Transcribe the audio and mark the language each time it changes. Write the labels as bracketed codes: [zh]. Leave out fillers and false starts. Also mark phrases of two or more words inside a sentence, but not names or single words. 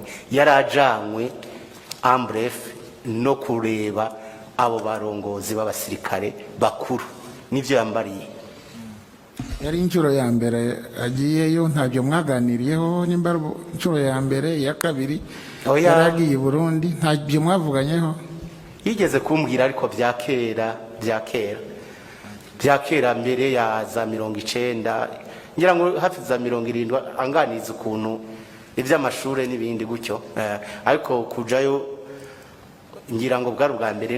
[rn] Yarajanywe ambref no kureba abo barongozi b'abasirikare bakuru, nivyo yambariye. Yari inshuro ya mbere agiyeyo? Ntabyo mwaganiriyeho? Nimba inshuro ya mbere, ya kabiri yaragiye i Burundi, ntabyo mwavuganyeho? Yigeze kumbwira, ariko bya kera mbere ya za 90, ngira ngo hafi za 70, anganiza ukuntu iby'amashuri n'ibindi gutyo, ariko kujayo ngira ngo bwari ubwa mbere.